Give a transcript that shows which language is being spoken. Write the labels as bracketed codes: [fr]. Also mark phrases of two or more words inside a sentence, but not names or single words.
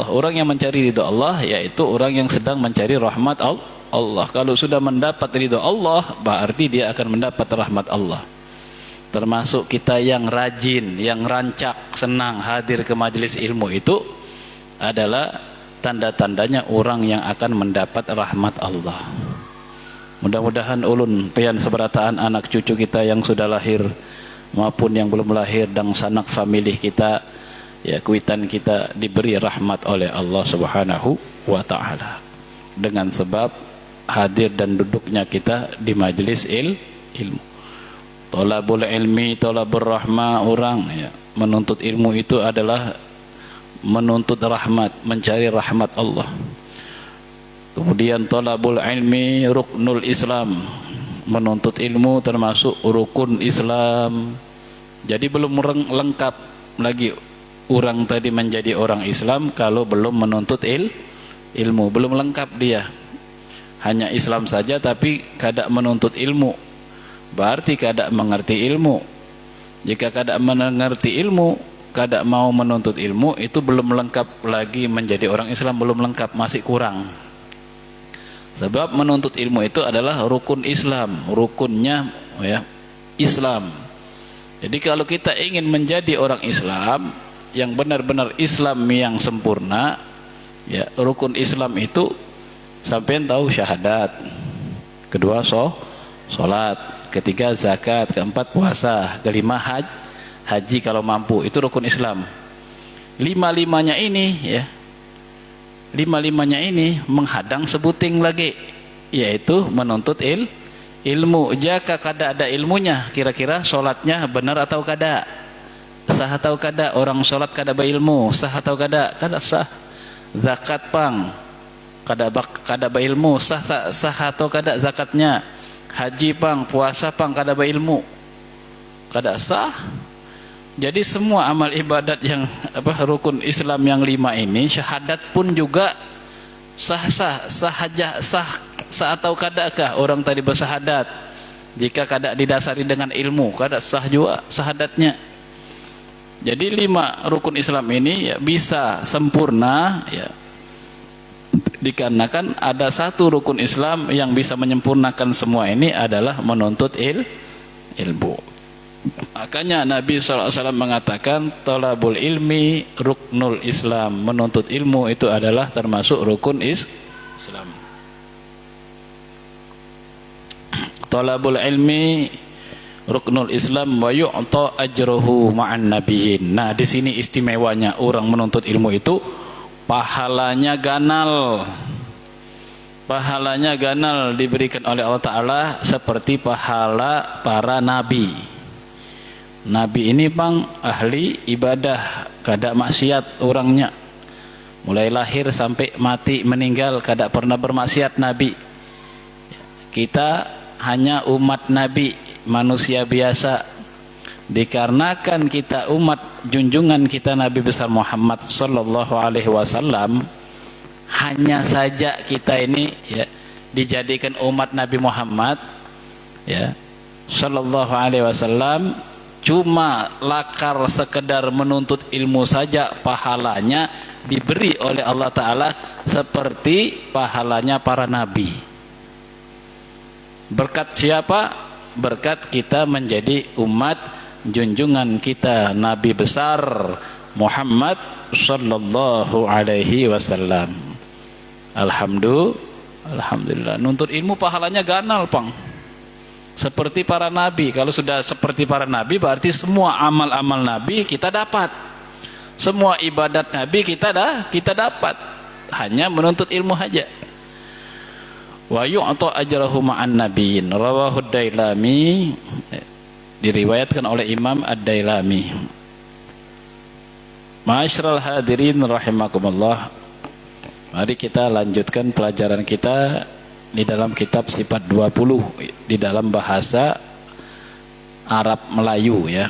[id] Orang yang mencari ridho Allah yaitu orang yang sedang mencari rahmat Allah. Kalau sudah mendapat ridho Allah, berarti dia akan mendapat rahmat Allah. Termasuk kita yang rajin, yang rancak, senang hadir ke majelis ilmu, itu adalah tanda-tandanya orang yang akan mendapat rahmat Allah. Mudah-mudahan [bjn] ulun pian seberataan [id] anak cucu kita yang sudah lahir maupun yang belum lahir dan sanak famili kita, ya, kuitan kita diberi rahmat oleh Allah [ar] سبحانه وتعالى [id] dengan sebab hadir dan duduknya kita di majelis ilmu. [ar] طلب العلم طلب الرحمة, [id] orang, ya, menuntut ilmu itu adalah menuntut rahmat, mencari rahmat Allah. Kemudian [ar] طلب العلم ركن الإسلام, [id] menuntut ilmu termasuk rukun Islam. Jadi belum lengkap lagi orang tadi menjadi orang Islam kalau belum menuntut ilmu, belum lengkap dia. Hanya Islam saja tapi kada menuntut ilmu, berarti kada mengerti ilmu. Jika kada mengerti ilmu, kada mau menuntut ilmu itu belum lengkap lagi menjadi orang Islam, belum lengkap, masih kurang. Sebab menuntut ilmu itu adalah rukun Islam, rukunnya ya Islam. Jadi kalau kita ingin menjadi orang Islam yang benar-benar Islam yang sempurna, ya rukun Islam itu sampean tahu syahadat, kedua sholat, ketiga zakat, keempat puasa, kelima haji kalau mampu, itu rukun Islam. Lima-limanya ini menghadang sebuting lagi, yaitu menuntut ilmu. Jika kada ada ilmunya, kira-kira sholatnya benar atau kada, sah atau kada, orang sholat kada berilmu, sah atau kada, kada sah. Zakat pang kada berilmu, sah atau kada zakatnya. Haji pang, puasa pang kada berilmu, kada sah. Jadi semua amal ibadat yang rukun Islam yang 5 ini, syahadat pun juga sah atau kadakah orang tadi bersyahadat. Jika kada didasari dengan ilmu, kada sah juga syahadatnya. Jadi 5 rukun Islam ini ya bisa sempurna ya, dikarenakan ada satu rukun Islam yang bisa menyempurnakan semua ini adalah menuntut ilmu. Makanya Nabi SAW mengatakan [ar] طلب العلم ركن الإسلام, [id] menuntut ilmu itu adalah termasuk rukun Islam. [ar] طلب العلم ركن الإسلام ويؤتى أجره مع النبيين. [id] Nah, di sini istimewanya orang menuntut ilmu itu pahalanya ganal. Pahalanya ganal diberikan oleh Allah Ta'ala seperti pahala para nabi. Nabi ini bang ahli ibadah, kada maksiat orangnya. Mulai lahir sampai mati meninggal kada pernah bermaksiat Nabi. Kita hanya umat Nabi, manusia biasa. Dikarenakan kita umat junjungan kita Nabi besar Muhammad [ar] صلى الله عليه وسلم, [id] hanya saja kita ini ya dijadikan umat Nabi Muhammad ya [ar] صلى الله عليه وسلم, [id] cuma lakar sekedar menuntut ilmu saja, pahalanya diberi oleh Allah Ta'ala seperti pahalanya para nabi. Berkat siapa? Berkat kita menjadi umat junjungan kita Nabi besar Muhammad [ar] صلى الله عليه وسلم. [id] Alhamdulillah, nuntut ilmu pahalanya ganal pang, seperti para nabi. Kalau sudah seperti para nabi berarti semua amal-amal nabi kita dapat, semua ibadat nabi kita dapat, hanya menuntut ilmu saja. [ar] ويؤتى أجره مع النبيين رواه الديلمي, [id] diriwayatkan oleh Imam Ad-Dailami. [ar] معاشر الحاضرين رحمكم الله, [id] mari kita lanjutkan pelajaran kita di dalam kitab Sifat 20 di dalam bahasa Arab Melayu ya.